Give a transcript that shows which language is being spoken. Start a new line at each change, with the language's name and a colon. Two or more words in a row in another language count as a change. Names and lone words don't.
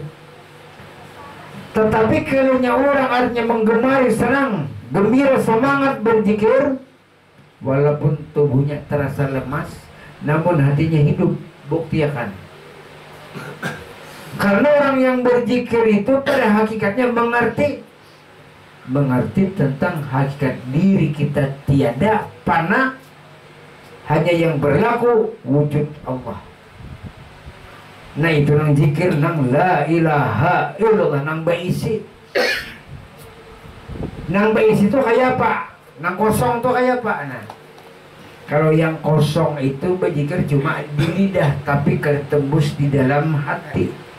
Indonesian: Tetapi kalau orang artinya menggemari, senang, gembira, semangat berzikir, walaupun tubuhnya terasa lemas, namun hatinya hidup, bukti akan. Karena orang yang berzikir itu pada hakikatnya mengerti tentang hakikat diri kita tiada fana, hanya yang berlaku wujud Allah.
Banjar: Nah itu nang zikir, nang
Arabic: لا إله إلا الله,
Banjar: nang baisi. Nang baisi itu kayak apa?
Indonesian: Nang kosong tuh kayak apa? Nah, kalau yang kosong itu berzikir cuma di lidah, tapi ketembus di dalam hati.